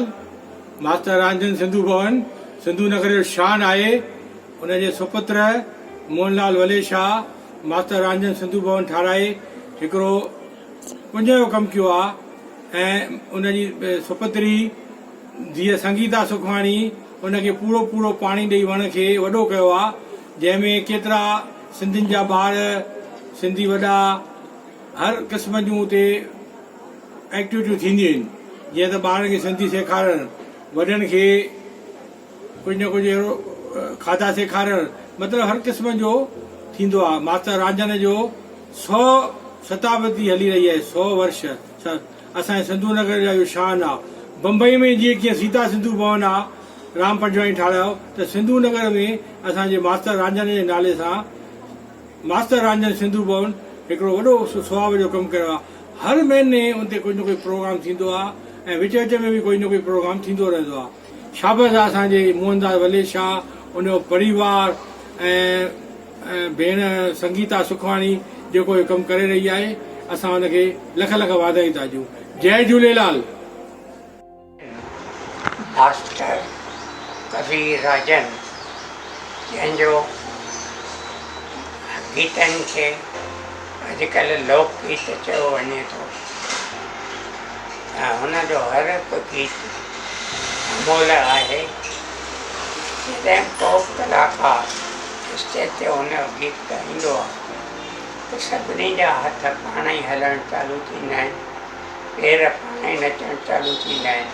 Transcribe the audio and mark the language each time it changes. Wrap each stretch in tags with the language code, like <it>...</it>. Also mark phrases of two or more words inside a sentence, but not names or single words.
<sd>मास्टर रांझन सिंधु भवन सिंधु नगर जो शान आहे। उनजे सुपुत्र मोहनलाल वलेशाह मास्टर रांझन सिंधु भवन ठाराए हिकिड़ो पुञ जो कमु कयो आहे ऐं उनजी सुपुत्री धीअ संगीता सुखवाणी उनखे पूरो पूरो पाणी ॾेई वण खे वॾो कयो आहे, जंहिंमें केतिरा सिंधियुनि जा ॿार सिंधी वॾा हर क़िस्म जूं उते एक्टिविटियूं थींदियूं आहिनि, जीअं त ॿारनि खे सिंधी सेखारणु, वॾनि खे कुझु न कुझु अहिड़ो खाधा सेखारणु, मतिलबु हर क़िस्म जो थींदो आहे। मास्टर रांझन जो 100 शताब्दी हली रही आहे, 100 वर्ष असांजे सिंधु नगर जा इहो शान आहे। बम्बई में जीअं कीअं सीता सिंधु भवन आहे राम पंजवाणी ठाहिरायो, त सिंधु नगर में असांजे मास्टर रांझन जे नाले सां मास्टर रांझन सिंधु भवन हिकिड़ो वॾो सुहाव जो कमु कयो आहे। हर महीने उते कुझु न कुझु प्रोग्राम थींदो आहे ऐं विच विच में बि कोई न कोई प्रोग्राम थींदो रहंदो आहे। शाबस आहे असांजे मोहनदास वलेशाह, उनजो परिवार ऐं भेण संगीता सुखवाणी जेको इहो कमु करे रही आहे। असां हुनखे लख लख वाधायूं था ॾियूं। जय झूलेलाल। मास्टर कवि रांझन जंहिंजो गीतनि खे अॼुकल्ह लोकगीत चयो वञे थो, ऐं हुनजो हर हिकु गीत अमोल आहे। जॾहिं को कलाकार स्टेज ते हुनजो गीत ॻाईंदो आहे त सभिनी जा हथ पाण ई हलणु चालू थींदा आहिनि, पेर पाण ई नचणु चालू थींदा आहिनि।</sd>